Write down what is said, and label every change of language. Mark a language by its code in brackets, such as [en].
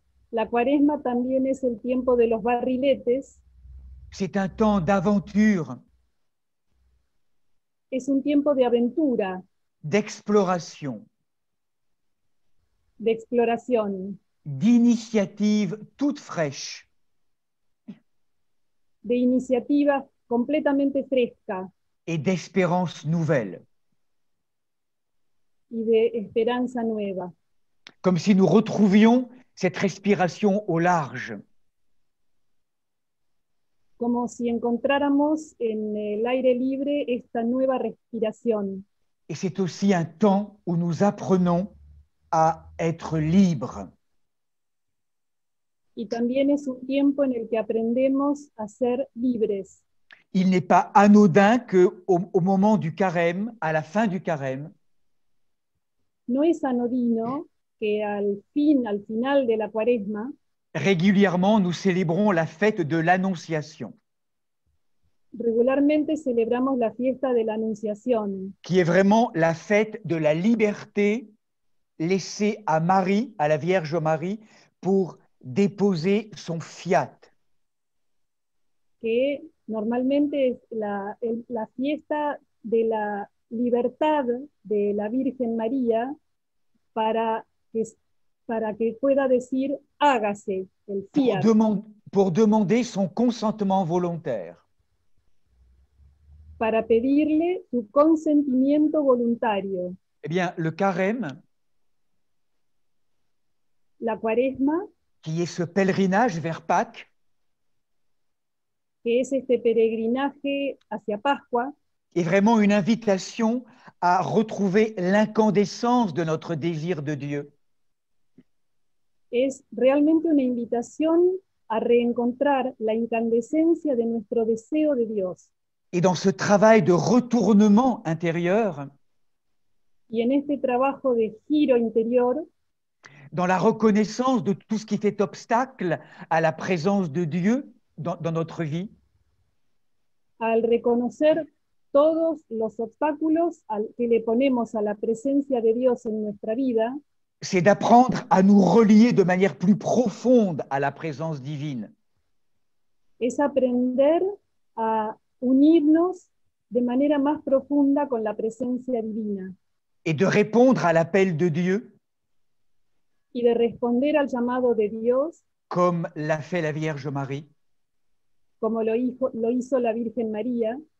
[es] La Cuaresma también es el tiempo de los barriletes. [fr] C'est un temps d'aventure. [es] Es un tiempo de aventura. [fr] D'exploration. [es] D'exploración. [fr] D'initiative toute fraîche. [es] De iniciativa completamente fresca. [fr] Et d'espérance nouvelle. [es] Y de esperanza nueva. [fr] Comme si nous retrouvions cette respiration au large. [es] Como si encontráramos en el aire libre esta nueva respiración. [fr] Et c'est aussi un temps où nous apprenons à être libres. [es] Y también es un tiempo en el que aprendemos a ser libres. [fr] Il n'est pas anodin qu'au moment du carême, à la fin du carême, [es] no es anodino que al final de la Cuaresma, [fr] régulièrement nous célébrons la fête de l'Annonciation. [es] Regularmente celebramos la fiesta de la Anunciación. [fr] Qui est vraiment la fête de la liberté laissée à Marie, à la Vierge Marie, pour déposer son fiat. [es] Que normalmente es la fiesta de la libertad de la Virgen María para que pueda decir hágase el fiat. [fr] Pour demander son consentement volontaire. [es] Para pedirle su consentimiento voluntario. [fr] Eh bien, le carême, [es] la Cuaresma, [fr] qui est ce pèlerinage vers Pâques, [es] que es este peregrinaje hacia Pascua, [fr] est vraiment une invitation à retrouver l'incandescence de notre désir de Dieu. [es] Es realmente una invitación a reencontrar la incandescencia de nuestro deseo de Dios. [fr] Et dans ce travail de retournement intérieur, [es] y en este trabajo de giro interior, [fr] dans la reconnaissance de tout ce qui fait obstacle à la présence de Dieu dans notre vie, [es] al reconocer todos los obstáculos que le ponemos a la presencia de Dios en nuestra vida, [fr] c'est d'apprendre à nous relier de manière plus profonde à la présence divine. [es] es aprender a unirnos de manera más profunda con la presencia divina [fr] Et de répondre à l'appel de Dieu, [es] y de responder al llamado de Dios [fr] comme l'a fait la Vierge Marie, [es] como lo hizo la Virgen María,